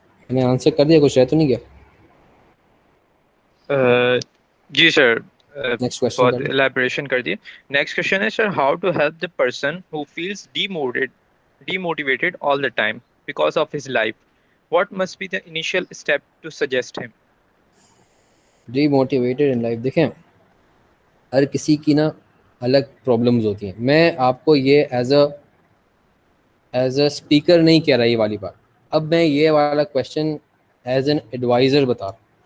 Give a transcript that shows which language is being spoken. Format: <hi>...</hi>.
<ur>میں نے آنسر کر دیا, کچھ رہ تو نہیں گیا؟ جی سر,</ur> <en>next question</en> <ur>بہت کر لیں. ایلیبریشن کر دیے.</ur> <en>Next question ہے sir, how to help the person who feels demotivated all the time because of his life. What must be the initial step to suggest him? Demotivated in life,</en> <ur>دیکھیں ہر کسی کی نا الگ problems ہوتی ہیں. میں آپ کو یہ ایز اے اسپیکر نہیں کہہ رہا یہ والی بات, اب میں یہ والا کویشچن ایز این ایڈوائزر بتا رہا ہوں.</ur>